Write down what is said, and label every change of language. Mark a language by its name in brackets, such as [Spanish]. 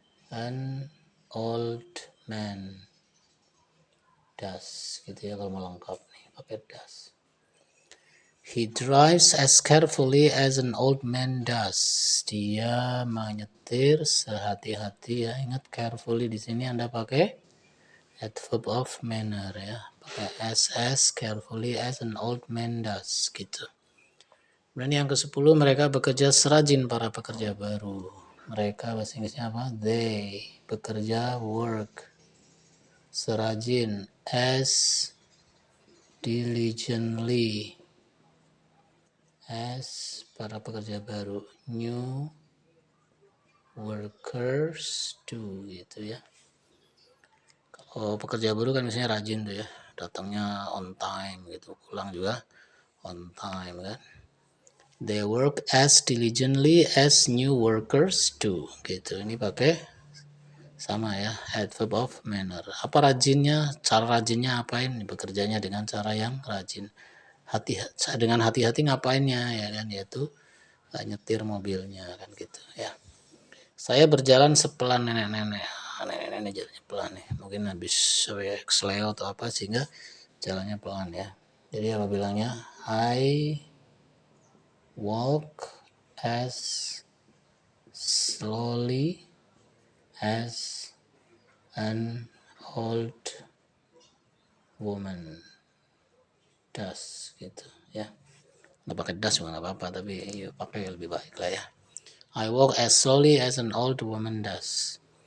[English] An old man does, [Indonesian] gitu ya kalau mau lengkap nih pakai does. [English] He drives as carefully as an old man does. [Indonesian] Dia menyetir sehati-hati ya. Ingat carefully di sini Anda pakai adverb of manner ya. Pakai [English] as carefully as an old man does [Indonesian] gitu. Dan yang ke-10 mereka bekerja serajin para pekerja baru. Mereka bahasa Inggrisnya apa? [English] They [Indonesian] bekerja [English] work [Indonesian] serajin [English] as diligently as [Indonesian] para pekerja baru, [English] new workers do [Indonesian] gitu ya. Kalau pekerja baru kan misalnya rajin tuh ya, datangnya on time gitu, pulang juga on time kan. [English] They work as diligently as new workers do gitu. [Indonesian] Ini pakai sama ya, adverb of manner. Apa rajinnya? Cara rajinnya apain? Bekerjanya dengan cara yang rajin. Dengan hati-hati ngapainnya ya kan, yaitu nyetir mobilnya kan gitu ya. Saya berjalan sepelan nenek-nenek. Nenek-nenek jalannya pelan nih. Mungkin habis kesleo atau apa sehingga jalannya pelan ya. Jadi apa bilangnya? [English] I walk as slowly as an old woman does gitu ya. [Indonesian] Nggak pakai does juga nggak apa-apa, tapi ya, pakai lebih baik lah ya. [English] I walk as slowly as an old woman does.